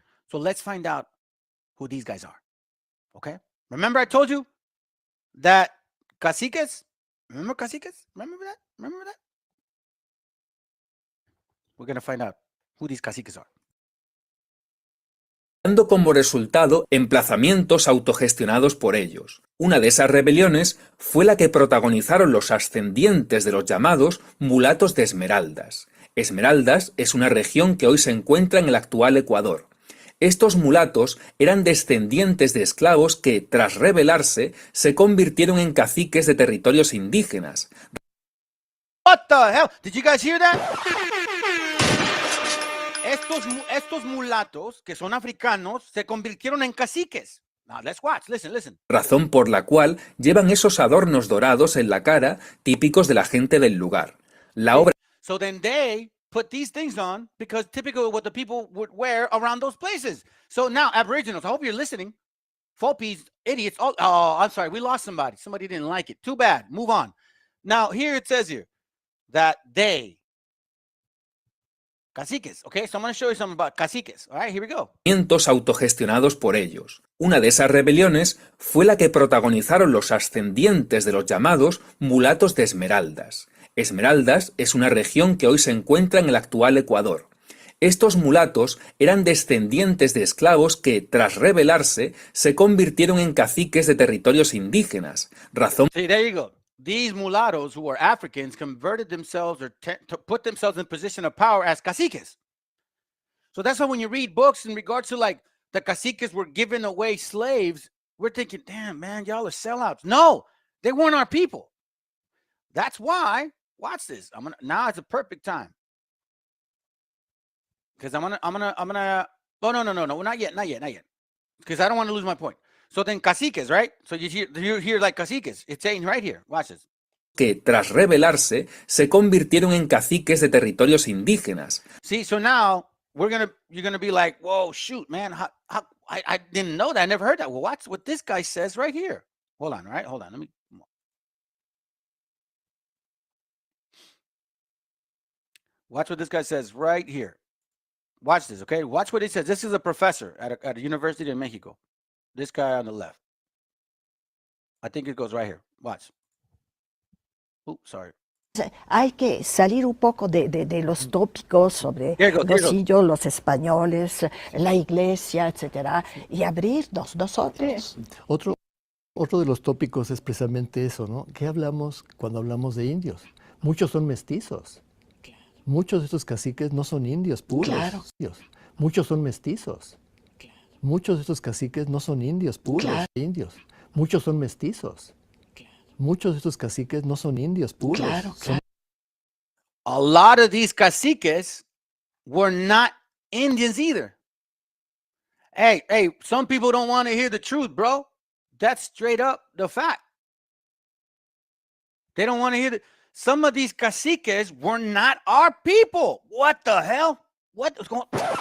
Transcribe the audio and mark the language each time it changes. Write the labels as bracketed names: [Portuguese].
[English] So let's find out who these guys are. Okay? Remember I told you that caciques? Remember caciques? Remember that? We're going to find out who these caciques are. [Spanish] Dando como resultado emplazamientos autogestionados por ellos. Una de esas rebeliones fue la que protagonizaron los ascendientes de los llamados mulatos de Esmeraldas. Esmeraldas es una región que hoy se encuentra en el actual Ecuador. Estos mulatos eran descendientes de esclavos que, tras rebelarse, se convirtieron en caciques de territorios indígenas. [English] What the hell? Did you guys hear that? [Spanish] Estos mulatos, que son africanos, se convirtieron en caciques. [English] Now, let's watch. Listen. [Spanish] Razón por la cual llevan esos adornos dorados en la cara típicos de la gente del lugar. La obra... [English] So then they put these things on because typically what the people would wear around those places. So now, Aboriginals, I hope you're listening. Fopies, idiots. Oh, I'm sorry. We lost somebody. Somebody didn't like it. Too bad. Move on. Now, here it says here that they... Caciques, okay? So I'm going to show you something about caciques. All right, here we go. [Spanish] Autogestionados por ellos. Una de esas rebeliones fue la que protagonizaron los ascendientes de los llamados mulatos de Esmeraldas. Esmeraldas es una región que hoy se encuentra en el actual Ecuador. Estos mulatos eran descendientes de esclavos que, tras rebelarse, se convirtieron en caciques de territorios indígenas. Razón... [English] See, there you go. These mulattoes who were Africans converted themselves or to put themselves in position of power as caciques. So that's why when you read books in regards to like the caciques were giving away slaves, we're thinking, damn, man, y'all are sellouts. No, they weren't our people. That's why, watch this. Now it's a perfect time. Because I'm gonna, oh, no, not yet. Because I don't want to lose my point. So then caciques, right? So you hear like caciques. It's saying right here. Watch this. [Spanish] Que tras rebelarse se convirtieron en caciques de territorios indígenas. [English] See, so now you're gonna be like, whoa, shoot, man, I didn't know that. I never heard that. Well, watch what this guy says right here. Hold on, right? Hold on. Let me. Watch what this guy says right here. Watch this, okay? Watch what he says. This is a professor at a university in Mexico. This guy on the left. I think it goes right here. Watch. Oops, sorry. [Spanish] Hay que salir un poco de los tópicos sobre los indios, los españoles, la iglesia, etcétera, y abrirnos nosotros. Otro de los tópicos es precisamente eso, ¿no? ¿Qué hablamos cuando hablamos de indios? Muchos son mestizos. Muchos de estos caciques no son indios puros. Claro. Muchos son mestizos. Muchos de estos caciques no son indios puros. Indios. Muchos son mestizos. Muchos de estos caciques no son indios puros. [English] A lot of these caciques were not Indians either. Hey, some people don't want to hear the truth, bro. That's straight up the fact. They don't want to hear some of these caciques were not our people. What the hell? What is going on?